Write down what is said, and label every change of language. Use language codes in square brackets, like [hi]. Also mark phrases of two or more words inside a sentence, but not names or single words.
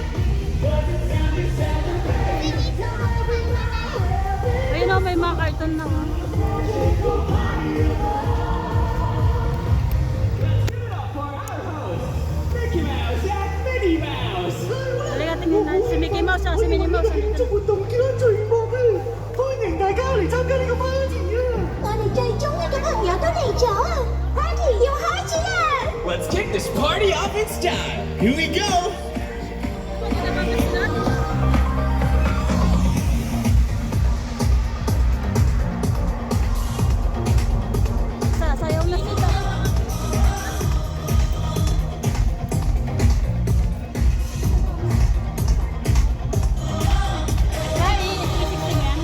[tl] Ayun o, may mga cartoon na. Halika, tingnan na. Si Mickey Mouse at si Minnie Mouse. [yue] 做活動叫聚幕啊！歡迎大家嚟參加呢個 party 啊！我哋最中意嘅朋友都嚟咗，party 要開始啦！ [en] Let's kick this party off in style. Here we go. [tl] Sasayaw na sila. Kaya, 360 yan.